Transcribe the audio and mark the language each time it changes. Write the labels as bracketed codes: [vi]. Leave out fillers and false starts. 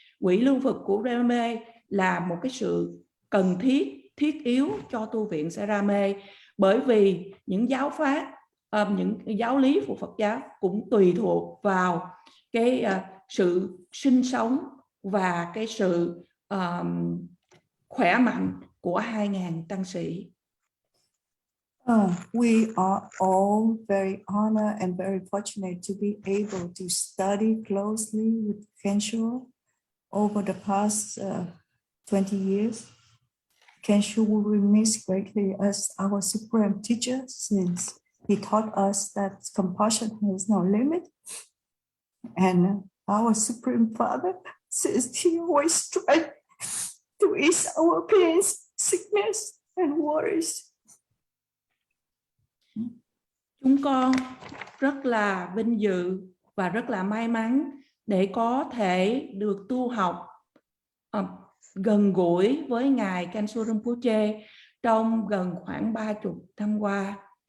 [vi] Quỹ lương thực của Saramay là một cái sự cần thiết yếu cho tu viện Saramay, bởi vì những giáo pháp, những giáo lý của Phật giáo cũng tùy thuộc vào cái sự sinh sống và cái sự khỏe mạnh của 2.000 tăng sĩ. [en] We are all very honored and very fortunate to be able to study closely with Kensho over the past 20 years. Kensho will be missed greatly as our supreme teacher, since he taught us that compassion has no limit, and our supreme father, since he always tried to ease our pains, sickness, and worries. [vi] Chúng con rất là vinh dự và rất là may mắn để có thể được tu học gần gũi với Ngài Kensho Rinpoche trong gần khoảng 30 năm qua.